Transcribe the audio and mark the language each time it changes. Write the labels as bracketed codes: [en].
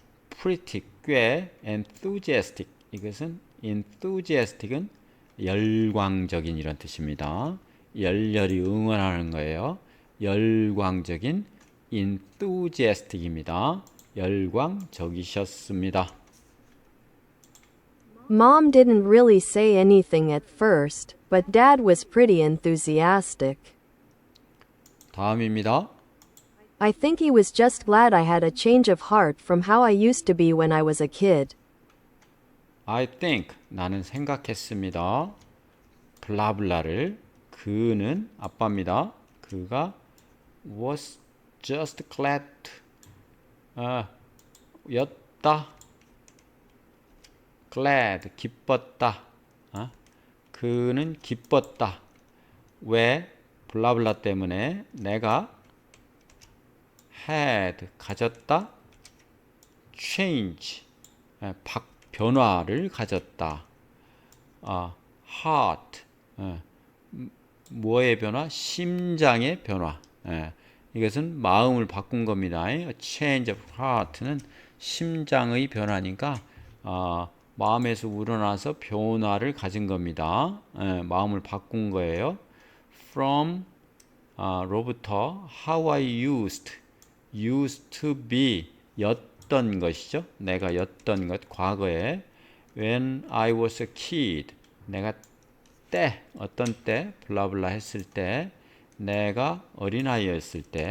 [ko] pretty, 꽤 enthusiastic, 이것은 enthusiastic은 열광적인 이런 뜻입니다. 열렬히 응원하는 거예요. 열광적인 enthusiastic입니다. 열광적이셨습니다. [en] Mom didn't really say anything at first, but Dad was pretty enthusiastic. [ko] 다음입니다. [en] I think he was just glad I had a change of heart from how I used to be when I was a kid. I think, [ko] 나는 생각했습니다. 블라블라를, 그는 아빠입니다. 그가 [en] was just glad, [ko] 였다. glad, 기뻤다. 그는 기뻤다. 왜? 블라블라 때문에 내가 had, 가졌다. change, 변화를 가졌다. heart, 뭐의 변화? 심장의 변화. 이것은 마음을 바꾼 겁니다. change of heart는 심장의 변화니까 마음에서 우러나서 변화를 가진 겁니다. 마음을 바꾼 거예요. from 로부터 [en] how I used to be, [ko] 였던 것이죠. 내가 였던 것, 과거에 [en] when I was a kid, [ko] 내가 어떤 때 블라블라 했을 때, 내가 어린아이였을